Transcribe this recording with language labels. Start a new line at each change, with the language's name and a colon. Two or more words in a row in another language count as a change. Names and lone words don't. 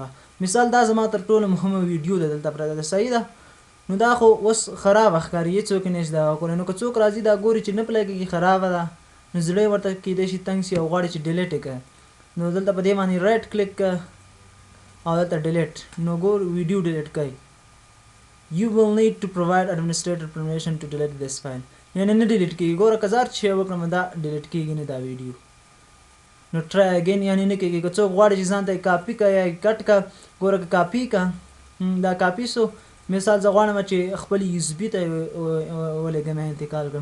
Pashto: مثال دا زما تر ټولو مهمه ویډیو ده دلته پرته ده، صحیح ده. نو دا خو اوس خرابه ښکاري، هېڅوک یې نشي دغه کولی. نو که څوک راځي دا ګوري چې نه پلی کېږي، خرابه ده، نو زړه یې ورته کېدای شي تنګ شي او غواړي چې ډیلیټ یې کړه. نو دلته په دې باندې
English: right click
Pashto: کړه او دلته ډیلیټ. نو ګور ویډیو ډیلیټ کوي.
English: You will need to provide administrator permission to delete this file.
Pashto: یعنې نه ډیلیټ کېږي. ګوره که زه هر څه وکړم دا ډیلیټ کېږي نه دا ویډیو. نو
English: try again
Pashto: یعنې نه کېږي. که څوک غواړي چې ځان ته یې کاپي کړه یا یې کټ کړه، ګوره که کاپي کړه دا کاپي سو. مثال زه غواړم چې خپل یو اس بي ته ولېږم، انتقال کړم.